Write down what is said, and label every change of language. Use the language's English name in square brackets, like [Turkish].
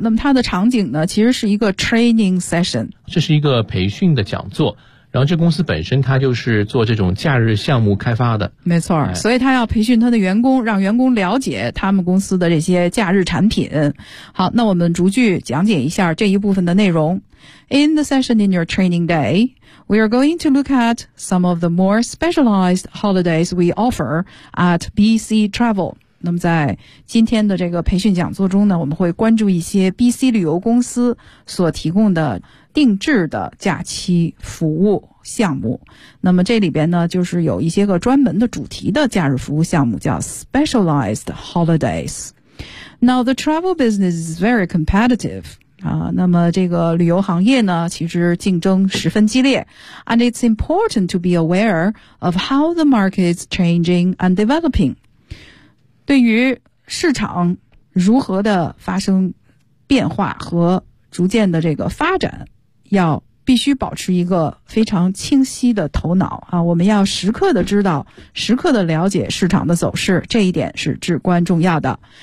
[Chinese] 那么它的场景呢其实是一个 training session。这是一个培训的讲座。然后这公司本身它就是做这种假日项目开发的。没错，所以他要培训他的员工，让员工了解他们公司的这些假日产品。好，那我们逐句讲解一下这一部分的内容。 [English] In the session in your training day, we are going to look at some of the more specialized holidays we offer at BC Travel. [Chinese] 那么在今天的这个培训讲座中呢，我们会关注一些 BC 旅游公司所提供的定制的假期服务项目。那么这里边呢，就是有一些个专门的主题的假日服务项目，叫 specialized holidays. [English] Now the travel business is very competitive. [Chinese] 那么这个旅游行业呢，其实竞争十分激烈。 [English] And it's important to be aware of how the market's changing and developing. [Chinese] 对于市场如何的发生变化和逐渐的这个发展，要必须保持一个非常清晰的头脑啊，我们要时刻的知道，时刻的了解市场的走势，这一点是至关重要的。